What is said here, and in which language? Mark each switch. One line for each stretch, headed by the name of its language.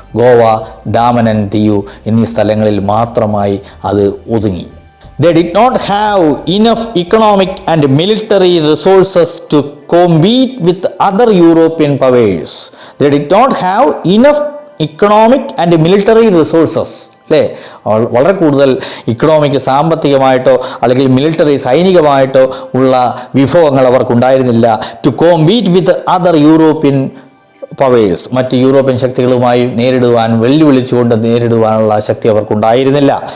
Malayalam: Goa, Daman and Diu എന്നീ സ്ഥലങ്ങളിൽ മാത്രമായി അത് ഒതുങ്ങി.
English: They did not have enough economic and military resources to compete with other European powers. They did not have enough economic and military resources.
Malayalam: അല്ലേ? വളരെ കൂടുതൽ സാമ്പത്തികമായിട്ടോ അല്ലെങ്കിൽ മിലിറ്ററി സൈനികമായിട്ടോ ഉള്ള വിഭവങ്ങൾ അവർക്കുണ്ടായിരുന്നില്ല.
English: to compete with other European powers,
Malayalam: മറ്റ് European ശക്തികളുമായി വെല്ലുവിളിച്ചുകൊണ്ട് നേരിടുവാനുള്ള ശക്തി അവർക്കുണ്ടായിരുന്നില്ല.